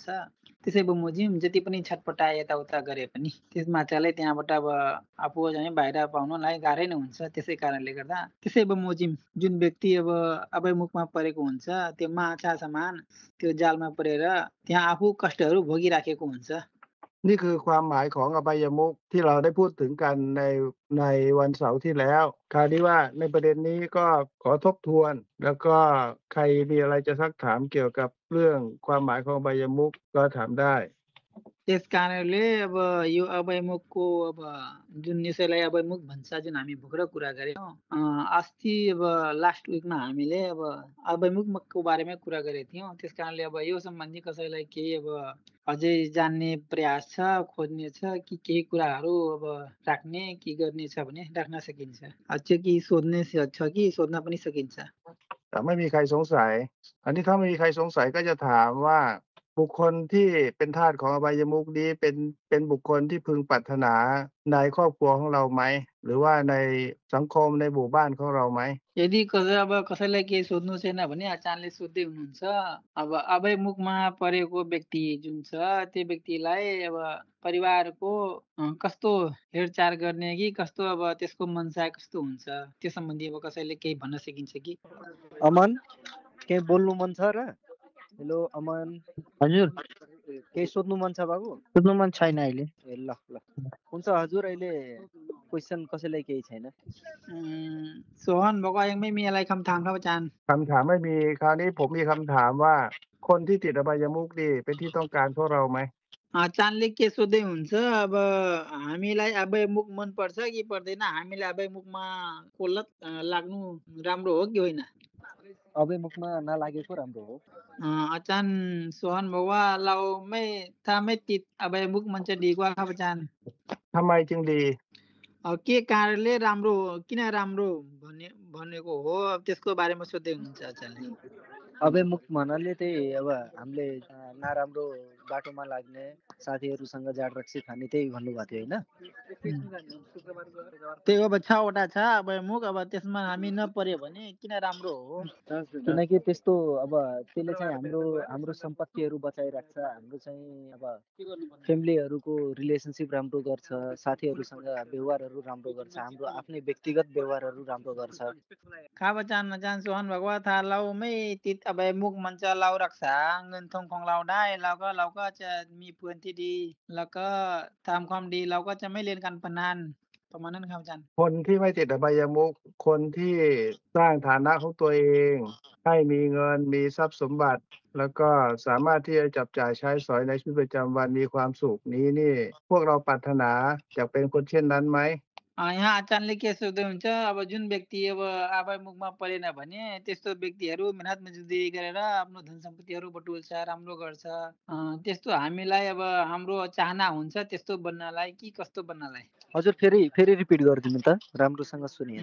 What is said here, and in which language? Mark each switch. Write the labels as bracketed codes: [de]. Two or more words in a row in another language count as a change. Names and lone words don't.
[ne] त्यसै बमोजिम जति पनि छटपटाए यताउता गरे पनि त्यस माछालाई त्यहाँबाट अब आफू चाहिँ बाहिर पाउनलाई गाह्रै नै हुन्छ। त्यसै कारणले गर्दा त्यसै बमोजिम जुन व्यक्ति अब अभयमुखमा परेको हुन्छ त्यो माछा समान त्यो जालमा परेर त्यहाँ आफू कष्टहरू भोगिराखेको हुन्छ। [th] นี่คือความหมายของอบายมุขที่เราได้พูดถึงกันในวันเสาร์ที่แล้ว คราวนี้ว่าในประเด็นนี้ก็ขอทบทวน แล้วก็ใครมีอะไรจะซักถามเกี่ยวกับเรื่องความหมายของอบายมุขก็ถามได้ [ne] त्यस कारणले अब यो अभयमुखको अब जुन यसैलाई अभयमुख भन्छ जुन हामी भर्खर कुरा गऱ्यौँ अस्ति अब [en] last weekमा [ne] हामीले अब अभयमुखको बारेमा कुरा गरेका थियौँ। त्यस कारणले अब यो सम्बन्धी कसैलाई केही अब अझै जान्ने प्रयास छ, खोज्ने छ कि केही कुराहरू अब राख्ने कि गर्ने छ भने राख्न सकिन्छ। अझ कि सोध्ने छ कि सोध्न पनि सकिन्छ। [th] แต่ไม่มีใครสงสัย อันนี้ถ้าไม่มีใครสงสัยก็จะถามว่าบุคคลที่เป็นทาสของอบายมุขนี้เป็นบุคคลที่พึงปรารถนาในครอบครัวของเราไหม หรือว่าในสังคมในหมู่บ้านของเราไหม [ne] यदि अब कसैलाई केही सोध्नु छैन भने अचानले सोध्दै हुनुहुन्छ। अब अभयमुखमा परेको व्यक्ति जुन छ त्यो व्यक्तिलाई अब परिवारको कस्तो हेरचाह गर्ने कि कस्तो अब त्यसको मनसाय कस्तो हुन्छ त्यो सम्बन्धी अब कसैले केही भन्न सकिन्छ कि? अमन केही बोल्नु मन छ र? हेलो अमन, हजुर केही सोध्नु मन छ बाबु? सोध्नु मन छैन अहिले। ए ल ल हुन्छ हजुर, अहिले क्वेसन कसैलाई केही छैन? [th] ส่วนบอกว่ายังไม่มีอะไรคำถามครับอาจารย์ คำถามไม่มี คราวนี้ผมมีคำถามว่าคนที่ติดอบายมุขนี่เป็นที่ต้องการของเราไหม [ne] अचानले के सोध्दै हुन्छ अब हामीलाई अभयमुख मनपर्छ कि पर्दैन, हामीलाई अभयमुखमा को लत लाग्नु राम्रो हो कि होइन? अभयमुखमा नलागेको राम्रो हो। [th] ajan sohan บอกว่าเราไม่ถ้าไม่ติดอบายมุขมันจะดีกว่าครับอาจารย์ ทำไมจึงดี [ne] के कारणले राम्रो किन राम्रो भनेको हो त्यसको बारेमा सोध्दै हुनुहुन्छ आचार्यले। अभयमुख भन्नाले त्यही अब हामीले नराम्रो बाटोमा लाग्ने, साथीहरूसँग जाँड रक्सी खाने त्यही भन्नुभएको थियो होइन? त्यही अब 6वटा छ अभयमुख, अब त्यसमा हामी नपर्यो भने किन राम्रो हो? किनकि त्यस्तो अब त्यसले चाहिँ हाम्रो हाम्रो सम्पत्तिहरू बचाइराख्छ, हाम्रो चाहिँ अब [en] familyहरूको relationship [ne] राम्रो गर्छ, साथीहरूसँग व्यवहारहरू राम्रो गर्छ, हाम्रो आफ्नै व्यक्तिगत व्यवहारहरू राम्रो गर्छ। [th] ครับอาจารย์โซฮันบอกว่าถ้าเราไม่ติดอบายมุขมันจะเรารักษาเงินทองของเราได้เราก็จะมีเพื่อนที่ดี แล้วก็ทำความดีเราก็จะไม่เล่นการพนันประมาณนั้นครับอาจารย์ คนที่ไม่ติดอบายมุขคนที่สร้างฐานะของตัวเองให้มีเงินมีทรัพย์สมบัติ แล้วก็สามารถที่จะจับจ่ายใช้สอยในชีวิตประจำวันมีความสุขนี้นี่พวกเราปรารถนาอยากเป็นคนเช่นนั้นไหม [ne] यहाँ आचार्यले के सोध्दै हुन्छ अब जुन व्यक्ति अब अभयमुखमा परेन भने त्यस्तो व्यक्तिहरू मेहनत मजदुरी गरेर आफ्नो धन सम्पत्तिहरू बटुल्छ, राम्रो गर्छ। त्यस्तो हामीलाई अब हाम्रो चाहना हुन्छ त्यस्तो बन्नलाई कि कस्तो बन्नलाई? हजुर फेरि रिपिट गरिदिनु त, राम्रोसँग सुनिएन।